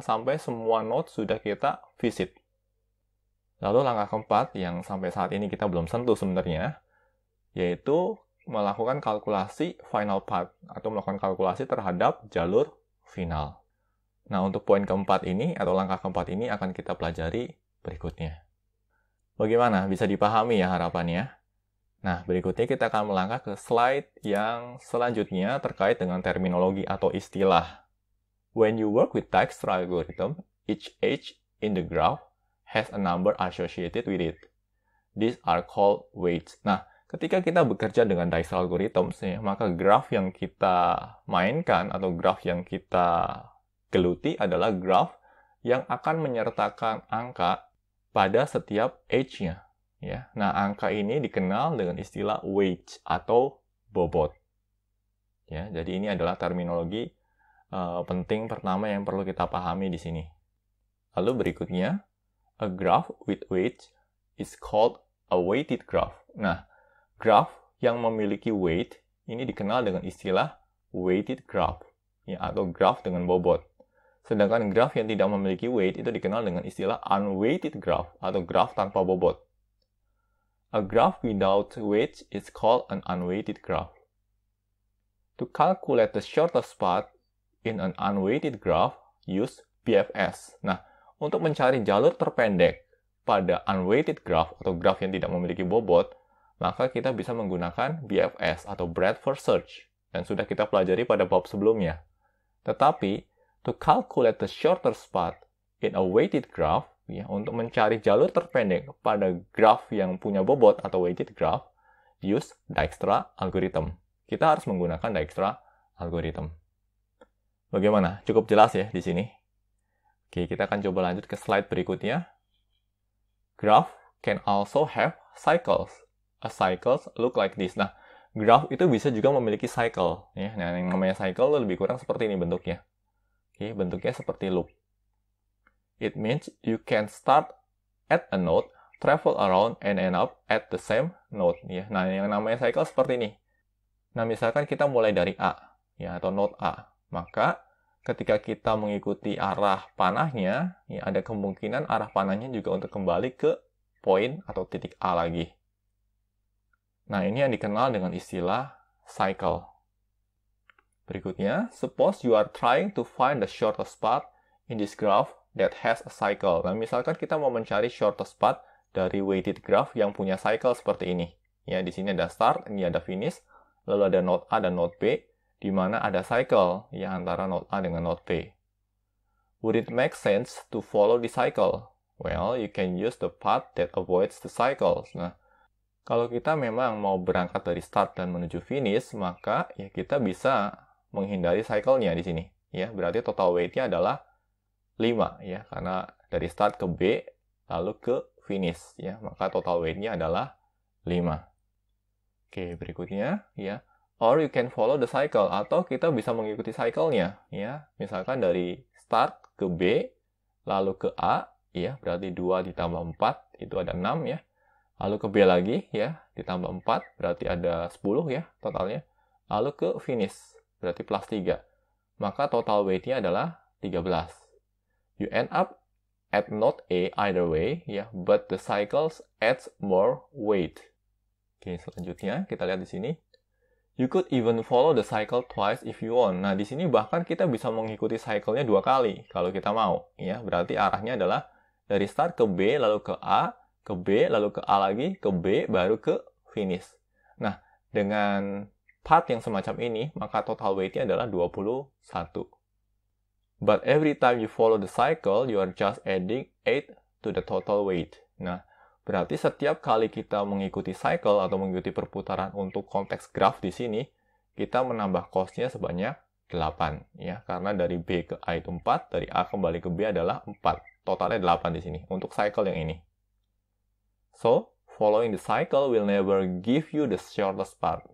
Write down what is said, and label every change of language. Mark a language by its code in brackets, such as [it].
[id] Sampai semua node sudah kita visit. Lalu langkah keempat yang sampai saat ini kita belum sentuh sebenarnya, yaitu melakukan kalkulasi final path atau melakukan kalkulasi terhadap jalur final. Nah, untuk poin keempat ini atau langkah keempat ini akan kita pelajari berikutnya. Bagaimana? Bisa dipahami ya harapannya? Nah, berikutnya kita akan melangkah ke slide yang selanjutnya terkait dengan terminologi atau istilah. [en] When you work with Dijkstra algorithm, each edge in the graph has a number associated with it. These are called weights. [id] Nah, ketika kita bekerja dengan Dijkstra algorithms, ya, maka graf yang kita mainkan atau graf yang kita geluti adalah graf yang akan menyertakan angka pada setiap edge-nya. Ya. Nah, angka ini dikenal dengan istilah weight atau bobot. Ya, jadi ini adalah terminologi penting pertama yang perlu kita pahami di sini. Lalu berikutnya, [en] a graph with weight is called a weighted graph. [id] Nah, graph yang memiliki weight ini dikenal dengan istilah weighted graph, ya, atau graph dengan bobot. Sedangkan graph yang tidak memiliki weight itu dikenal dengan istilah unweighted graph atau graph tanpa bobot. [en] A graph without weights is called an unweighted graph. To calculate the shortest path in an unweighted graph, use BFS. [id] Nah, untuk mencari jalur terpendek pada unweighted graph atau graph yang tidak memiliki bobot, maka kita bisa menggunakan BFS atau breadth first search, dan sudah kita pelajari pada bab sebelumnya. Tetapi, [en] to calculate the shortest path in a weighted graph, [id] ya, untuk mencari jalur terpendek pada graph yang punya bobot atau [en] weighted graph, use Dijkstra algorithm. [id] Kita harus menggunakan Dijkstra algorithm. Bagaimana? Cukup jelas ya di sini? Oke, kita akan coba lanjut ke slide berikutnya. [en] Graph can also have cycles. A cycles look like this. [id] Nah, graph itu bisa juga memiliki cycle. Ya. Nah, yang namanya cycle lebih kurang seperti ini bentuknya. Oke, bentuknya seperti loop. [en] It means you can start at a node, travel around, and end up at the same node. [id] Ya. Nah, yang namanya cycle seperti ini. Nah, misalkan kita mulai dari A, ya, atau node A. Maka, ketika kita mengikuti arah panahnya, ya, ada kemungkinan arah panahnya juga untuk kembali ke poin atau titik A lagi. Nah, ini yang dikenal dengan istilah cycle. Berikutnya, suppose you are trying to find the shortest path in this graph that has a cycle. Nah, misalkan kita mau mencari shortest path dari weighted graph yang punya cycle seperti ini. Ya, di sini ada start, ini ada finish, lalu ada node A dan node B, di mana ada cycle ya antara node A dengan node B. [en] Would it make sense to follow the cycle? Well, you can use the path that avoids the cycles. [id] Nah, kalau kita memang mau berangkat dari start dan menuju finish, maka ya kita bisa menghindari cycle-nya di sini. Ya, berarti total weight-nya adalah 5 ya, karena dari start ke B lalu ke finish ya, maka total weight-nya adalah 5. Oke, berikutnya ya. [en] Or you can follow the cycle, [id] atau kita bisa mengikuti cycle-nya ya. Misalkan dari start ke B lalu ke A ya, berarti 2 ditambah 4 itu ada 6 ya. Lalu ke B lagi, ya, ditambah 4, berarti ada 10 ya, totalnya. Lalu ke finish, berarti plus 3. Maka total weight-nya adalah 13. [en] You end up at node A either way, [id] ya, [en] but the cycles adds more weight. [id] Oke, selanjutnya kita lihat di sini. [en] You could even follow the cycle twice if you want. [id] Nah, di sini bahkan kita bisa mengikuti cycle-nya 2 kali, kalau kita mau. Ya, berarti arahnya adalah dari start ke B, lalu ke A, ke B, lalu ke A lagi, ke B, baru ke finish. Nah, dengan path yang semacam ini, maka total weight-nya adalah 21. [en] But every time you follow the cycle, you are just adding 8 to the total weight. [id] Nah, berarti setiap kali kita mengikuti cycle atau mengikuti perputaran untuk konteks graph di sini, kita menambah cost-nya sebanyak 8. Ya, karena dari B ke A itu 4, dari A kembali ke B adalah 4. Totalnya 8 di sini, untuk cycle yang ini. [en] So, following the cycle will never give you the shortest path.